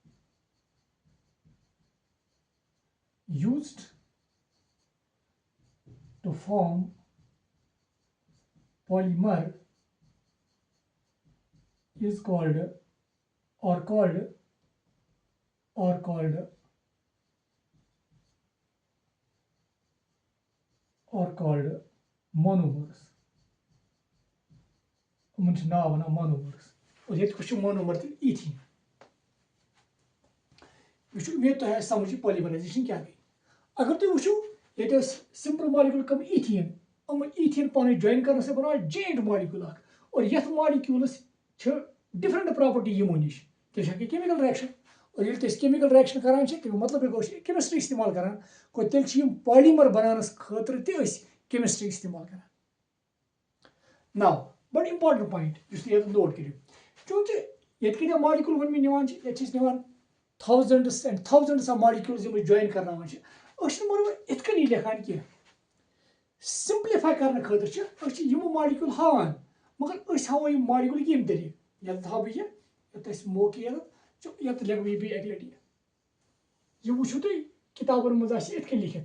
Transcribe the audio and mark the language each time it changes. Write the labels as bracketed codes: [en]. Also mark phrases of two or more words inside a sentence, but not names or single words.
[en] used to form polymer is called or called monomers. [ks] Yimن چھُ ناو وَنان monomers. اور ییٚتہِ کُس چھُ monomer تہٕ ethene. مےٚ چھُ اُمید تۄہہِ آسہِ سمجھ یہِ polymerization کیٛاہ گٔے. اگر تُہۍ وٕچھِو ییٚتہِ ٲسۍ [en] simple molecule [ks] کم ethene. یِم ethene پانہٕ جوین کرنہٕ سۭتۍ بناو [en] giant molecule [ks] اکھ. اور یتھ molecules چھِ [en] different property [ks] یِمو نِش. تیٚلہِ چھِ [en] chemical reaction. [ks] اور ییٚلہِ أسۍ [en] chemical reaction [ks] کران چھِ تمیُک مطلب گوٚو أسۍ chemistry استعمال کران. گوٚو تیٚلہِ چھِ یِم polymer بناونس خٲطرٕ تہِ أسۍ chemistry استعمال کران. Now بڑٕ [en] important point [ks] یُس تُہۍ ییٚتٮ۪تھ نوٹ کٔرِو. چوٗنٛکہِ ییٚتہِ کۭتیاہ molecule وۄنۍ مےٚ نِوان چھِ ییٚتہِ چھِ أسۍ نِوان [en] thousands and thousands of molecules [ks] یِم أسۍ join کرناوان چھِ. أسۍ چھِنہٕ مگر یِتھ کٔنی لیکھان کینٛہہ. سمپلفاے کرنہٕ خٲطرٕ چھِ أسۍ چھِ یِم molecule ہاوان مگر أسۍ ہاوو یِم molecule ییٚمہِ طریٖقہٕ. ییٚتٮ۪تھ ہاو بہٕ ییٚتٮ۪تھ أسۍ موقعہٕ ییٚتٮ۪تھ لیکھٕ بہٕ یہِ بیٚیہِ اَکہِ لٹہِ. یہِ وٕچھِو تُہۍ کِتابن منٛز آسہِ یِتھ کٔنۍ لیکھِتھ.